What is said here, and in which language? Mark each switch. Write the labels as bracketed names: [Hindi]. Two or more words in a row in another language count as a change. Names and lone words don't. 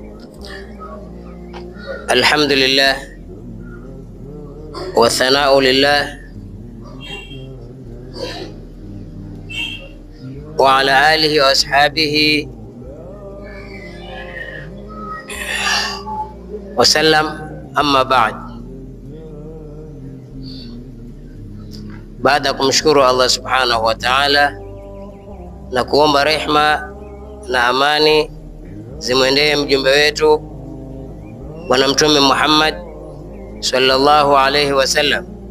[Arabic] الحمد لله والثناء لله وعلى آله وأصحابه وسلم، أما بعد. [Swahili] Baada ya kumshukuru Allah [Arabic] سبحانه وتعالى [Swahili] na kuomba rehma na amani zimwendee mjumbe wetu Bwana Mtume Muhammad [Arabic] صلى الله عليه وسلم,